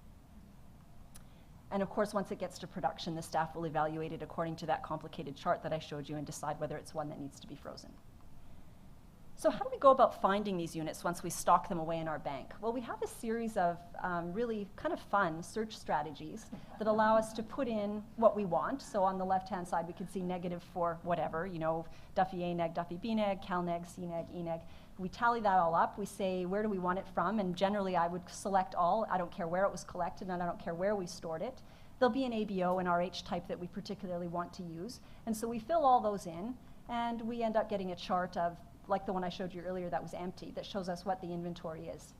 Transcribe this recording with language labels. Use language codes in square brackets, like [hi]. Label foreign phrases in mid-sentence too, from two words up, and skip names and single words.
[en] And of course, once it gets to production, the staff will evaluate it according to that complicated chart that I showed you and decide whether it's one that needs to be frozen. So how do we go about finding these units once we stock them away in our bank? Well, we have a series of really kind of fun search strategies that allow us to put in what we want. So on the left-hand side, we can see negative for whatever, you know, Duffy A neg, Duffy B neg, Cal neg, C neg, E neg. We tally that all up. We say, where do we want it from? And generally, I would select all. I don't care where it was collected, and I don't care where we stored it. There'll be an ABO and RH type that we particularly want to use. And so we fill all those in, and we end up getting a chart of, like the one I showed you earlier that was empty, that shows us what the inventory is.